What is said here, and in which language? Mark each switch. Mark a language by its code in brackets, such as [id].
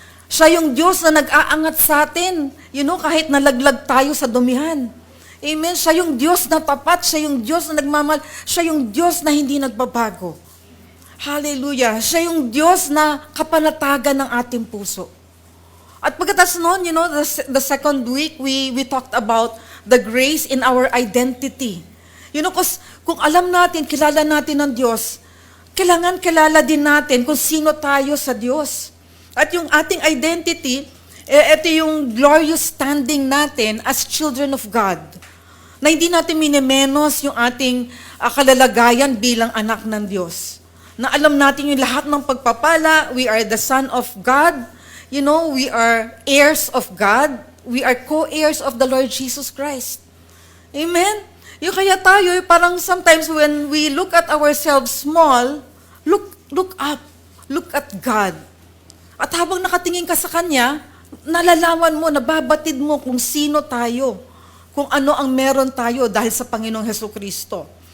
[tl] Siya yung Diyos na nag-aangat sa atin, kahit nalaglag tayo sa dumihan. Amen? Siya yung Diyos na tapat, siya yung Diyos na nagmamahal, siya yung Diyos na hindi nagbabago. Hallelujah. Siya yung Diyos na kapanatagan ng ating puso. At pagkatapos noon, [en] the second week, we talked about the grace in our identity. [tl] Kung alam natin, kilala natin ng Diyos, kailangan kilala din natin kung sino tayo sa Diyos. At yung ating identity, ito yung [en] glorious standing natin as children of God. [tl] Na hindi natin minimenos yung ating kalalagayan bilang anak ng Diyos. Na alam natin yung lahat ng pagpapala, [en] we are the son of God, we are heirs of God, we are co-heirs of the Lord Jesus Christ. Amen? [tl] Yung kaya tayo, parang [en] sometimes when we look at ourselves small, look up. Look at God. [tl] At habang nakatingin ka sa Kanya, nalalaman mo, nababatid mo kung sino tayo, kung ano ang meron tayo dahil sa Panginoong Hesukristo.